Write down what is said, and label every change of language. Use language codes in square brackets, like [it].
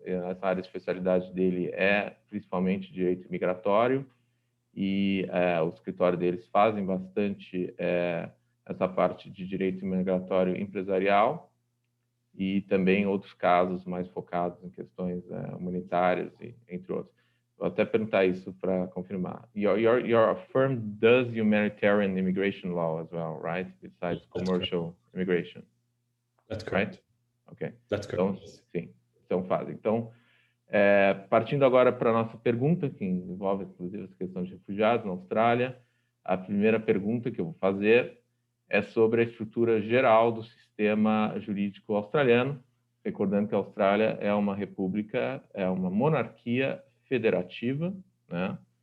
[pt] Essa área de especialidade dele é principalmente Direito Imigratório e o escritório deles fazem bastante essa parte de Direito Imigratório Empresarial e também outros casos mais focados em questões humanitárias, entre outros. Vou até perguntar isso para confirmar. [en] Your firm does humanitarian immigration law as well, right? Besides commercial immigration. That's correct. Right? Okay. That's correct. [pt] Então, sim, então fazem. Então, partindo agora para a nossa pergunta, que envolve, inclusive, essa questão de refugiados na Austrália, a primeira pergunta que eu vou fazer é sobre a estrutura geral do sistema jurídico australiano, recordando que a Austrália é uma república, é uma monarquia federativa, né?